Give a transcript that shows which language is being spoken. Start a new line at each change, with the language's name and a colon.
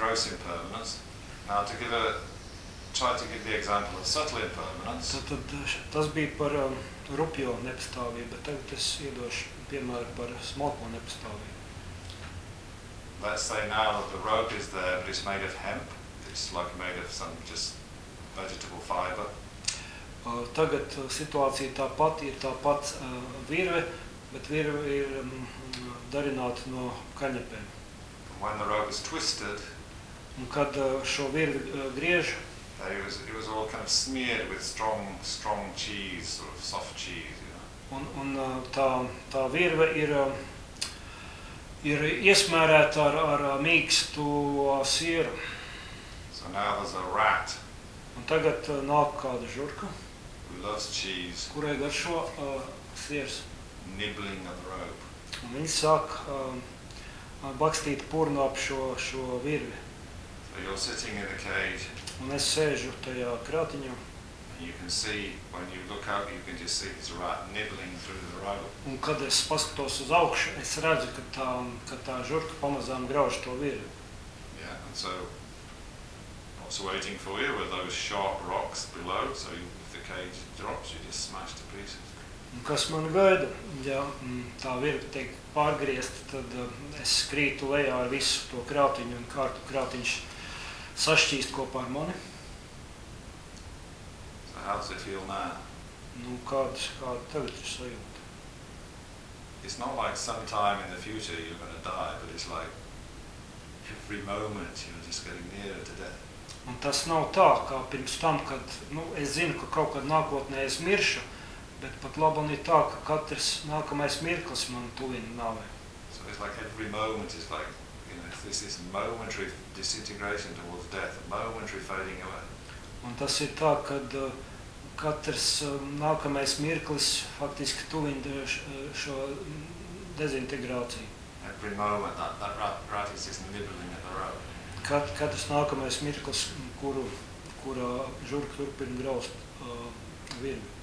English: Impermanence. Now to give a try to give the example of subtle impermanence.
Latvian: Tad tas bija par rupjo nepastāvību, bet tagad es iedošu piemēru par smalko nepastāvību.
English: Let's say now that the rope is there, but it's made of hemp. It's like made of some just vegetable fiber.
Latvian: Tagad situācija tāpat ir tāpat virve, bet virve ir darināta no kaņepēm.
English: When the rope is twisted,
Latvian: un kad šo virvi griež,
English: it was all kind of smeared with strong cheese, sort of soft cheese, you know.
Latvian: Un tā virve ir iesmērēta ar mīkstu sieru.
English: So now there's a rat.
Latvian: Un tagad nāk kāda žurka.
English: Loves cheese.
Latvian: Kurai garšo siers.
English: Nibbling at the rope.
Latvian: Un viņi sāk bakstīt purnu ap šo virvi.
English: So you're sitting in the cage.
Latvian: Un es sēžu tajā krātiņā.
English: You can see, when you look up, you can just see this rat nibbling through the rope.
Latvian: Un kad es paskatos uz augšu, es redzu, ka tā žurka pamazām grauž to virvi.
English: Yeah, and so what's waiting for you were those sharp rocks below, so the cage drops, you just smash to pieces.
Latvian: Kas man gaida, ja tā virve tiek pārgriezta, tad es skrītu lejā ar visu to krātiņu un kārtu krātiņš sašķīst kopā ar mani.
English: So how does it feel now?
Latvian: Nu, kāda tagad ir sajūta?
English: It's not like sometime in the future you're going to die, but it's like every moment you're just getting nearer to death.
Latvian: Un tas nav tā, kā pirms tam, kad, nu, es zinu, ka kaut kad nākotnē es miršu, bet pat labam ir tā, ka katrs nākamais mirklis man tuvina nāvē.
English: So it's like every moment is like, you know, this is momentary disintegration towards death, momentary fading away.
Latvian: Un tas ir tā, kad katrs nākamais mirklis faktiski tuvina šo dezintegrāciju.
English: Every moment that is just nibbling at the rope.
Latvian: Kad tas nākamais mirklis, kurā žurka turpina graust virvi.